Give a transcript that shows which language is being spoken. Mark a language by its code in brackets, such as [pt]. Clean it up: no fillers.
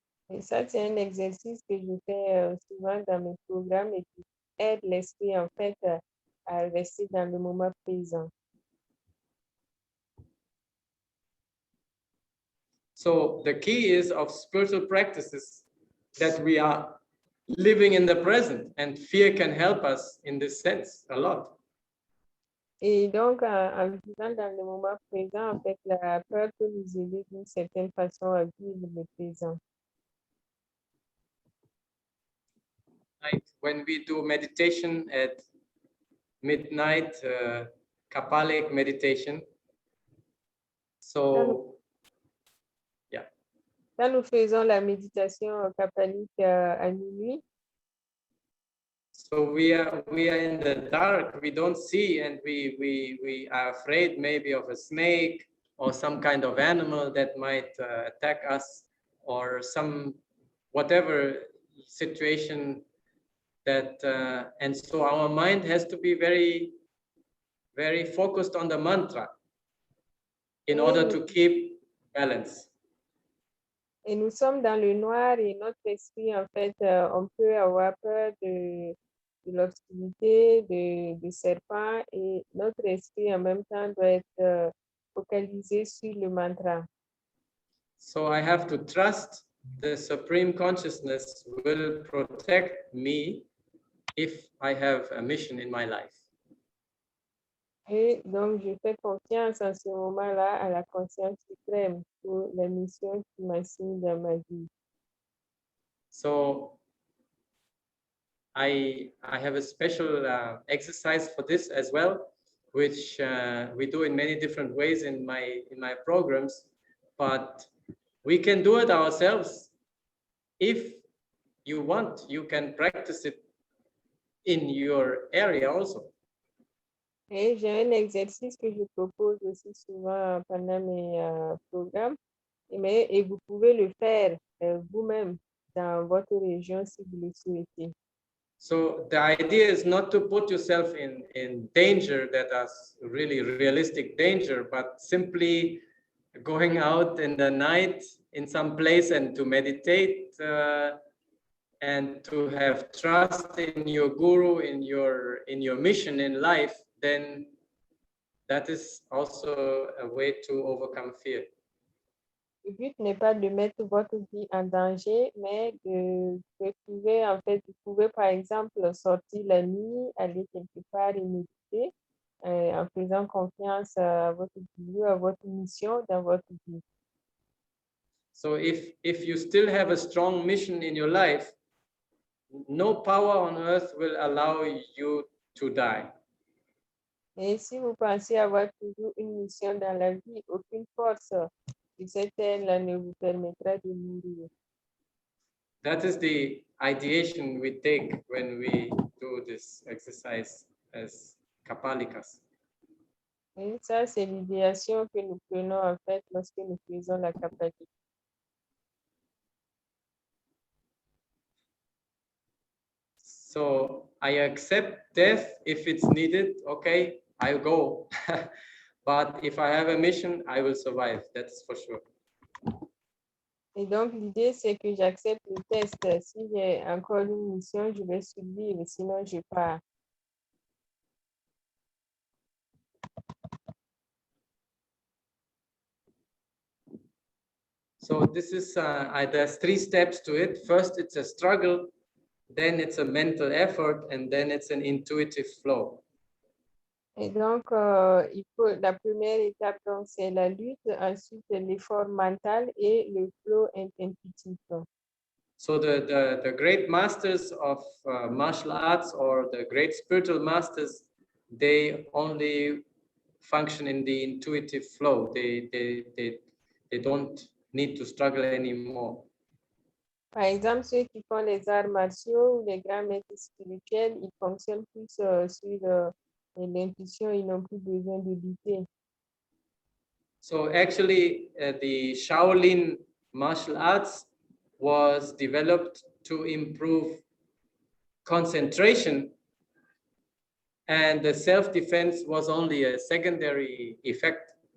[fr] Et ça, c'est un exercice que je fais souvent dans mes programmes et qui aide l'esprit, en fait, à rester dans le moment présent. [en] So the key is of spiritual practices that we are living in the present, and fear can help us in this sense a lot. [fr] Et donc, en vivant dans le moment présent, en fait, la peur peut nous aider d'une certaine façon à vivre le présent. [en] Like when we do meditation at midnight Kapalic meditation. So, yeah. [fr] Quand nous faisons la méditation kapalique à minuit, [en] so we are in the dark, we don't see, and we are afraid maybe of a snake or some kind of animal that might attack us, or some whatever situation that and so our mind has to be very, very focused on the mantra in order to keep balance. [fr] et nous sommes dans le noir et notre esprit, en fait, on peut avoir peur de l'obscurité, de serpents, et notre esprit en même temps doit être focalisé sur le mantra. [en] So I have to trust the Supreme Consciousness will protect me if I have a mission in my life. [fr] Et donc, je fais confiance en ce moment-là à la conscience suprême pour la mission qui m'assigne dans ma vie. [en] So I have a special exercise for this as well, which we do in many different ways in my programs, but we can do it ourselves. If you want, you can practice it in your area also. [fr] Et j'ai un exercice que je propose aussi souvent pendant mes programmes, et vous pouvez le faire vous-même dans votre région si vous le souhaitez. [en] So the idea is not to put yourself in danger, that is really realistic danger, but simply going out in the night in some place and to meditate and to have trust in your guru, in your mission in life, then that is also a way to overcome fear. [fr] Le but n'est pas de mettre votre vie en danger, mais de retrouver, en fait, vous pouvez par exemple sortir la nuit, aller quelque part et méditer en faisant confiance à votre Dieu, à votre mission dans votre vie. [en] So if you still have a strong mission in your life, no power on earth will allow you to die. [fr] Et si vous pensez avoir toujours une mission dans la vie, aucune force sur cette terre ne vous permettra de mourir. [en] That is the ideation we take when we do this exercise as Kapalikas. [fr] Et ça, c'est l'idéation que nous prenons en fait lorsque nous faisons la kapalique. [en] So I accept death if it's needed. Okay, I'll go. But if I have a mission, I will survive. That's for sure. [fr] Et donc, l'idée, c'est que j'accepte le test. Si j'ai encore une mission, je vais survivre, sinon je pars. [en] So this is, there's 3 steps to it. First, it's a struggle. Then it's a mental effort. And then it's an intuitive flow. [fr] Et donc, la première étape, donc, c'est la lutte, ensuite l'effort mental et le flow intuitif. [en] So the great masters of martial arts or the great spiritual masters, they only function in the intuitive flow. They don't need to struggle anymore. [fr] Par exemple, ceux qui font les arts martiaux ou les grands maîtres spirituels, ils fonctionnent plus sur l'intuition, ils n'ont plus besoin de lutter. [en] So actually, the Shaolin martial arts was developed to improve concentration, and the self-defense was only a secondary effect.